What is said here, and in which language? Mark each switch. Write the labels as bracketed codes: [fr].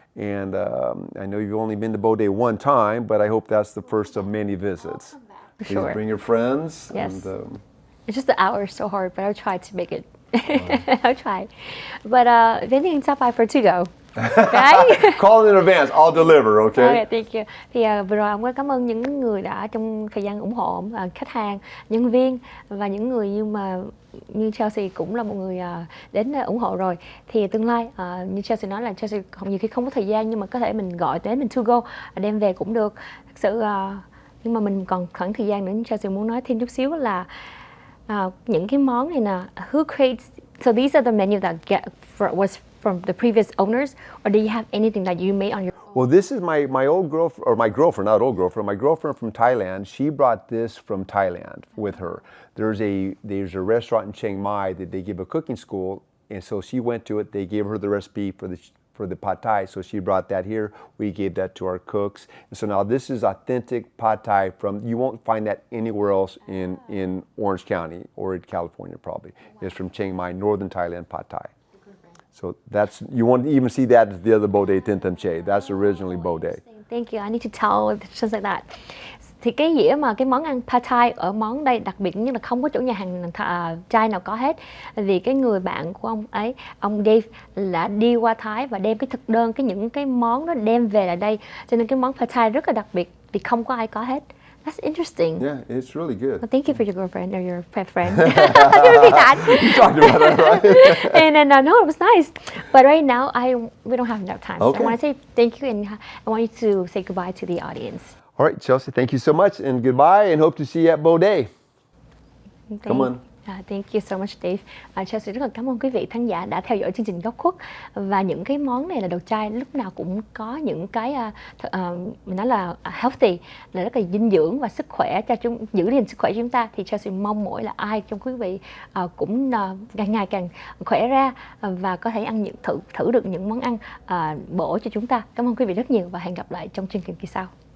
[en] And I know you've only been to Bode one time, but I hope that's the first of many visits. Please Sure. bring your friends. Yes. And, it's just the hour is so hard, but I'll try to make it. I'll try. But if anything, stop by for to go. Okay? Call in advance. I'll deliver, okay? Okay, thank you. [vi] Thì vừa rồi ông có cảm ơn những người đã trong thời gian ủng hộ ông, khách hàng, nhân viên và những người như Chelsea cũng là một người đến ủng hộ rồi. Thì tương lai như Chelsea nói là Chelsea nhiều khi không có thời gian, nhưng mà có thể mình gọi đến, mình to go, đem về cũng được. Thật sự nhưng mà mình còn khoảng thời gian nữa. Chelsea muốn nói thêm chút xíu là những cái món này nè, [en] who creates, so these are the menu that was from the previous owners, or do you have anything that you made on your own? Well, this is my old girlfriend, or my girlfriend, not old girlfriend, my girlfriend from Thailand. She brought this from Thailand with her. There's a restaurant in Chiang Mai that they give a cooking school, and so she went to it. They gave her the recipe for the pad thai, so she brought that here. We gave that to our cooks, and so now this is authentic pad thai you won't find that anywhere else in Orange County or in California probably. It's from Chiang Mai, northern Thailand pad thai. So you won't even see that at the other Bode Tin Tam Che. That's originally Bode. Thank you. I need to tell just like that. [vi] Thì cái dĩa mà cái món ăn pad thai ở món đây đặc biệt như là không có chỗ nhà hàng Thai nào có hết, vì cái người bạn của ông ấy, ông Dave, là đi qua Thái và đem cái thực đơn, những cái món đó đem về lại đây, cho nên cái món pad thai rất là đặc biệt vì không có ai có hết. [en] That's interesting. Yeah, it's really good. Well, thank you for your girlfriend or your pet friend. Can you repeat that? You talked about that, right? And then no, it was nice. But right now, we don't have enough time. So Okay. I want to say thank you, and I want you to say goodbye to the audience. All right, Chelsea, thank you so much, and goodbye, and hope to see you at Bode. Come on. Thank you so much, Dave. [vi] Chelsea rất là cảm ơn quý vị khán giả đã theo dõi chương trình Góc Khuất. Và những cái món này là đồ chay, lúc nào cũng có những cái mình nói là healthy, là rất là dinh dưỡng và sức khỏe cho giữ gìn sức khỏe cho chúng ta. Thì Chelsea mong mỗi là ai trong quý vị cũng càng ngày càng khỏe ra và có thể ăn thử được những món ăn bổ cho chúng ta. Cảm ơn quý vị rất nhiều và hẹn gặp lại trong chương trình kỳ sau.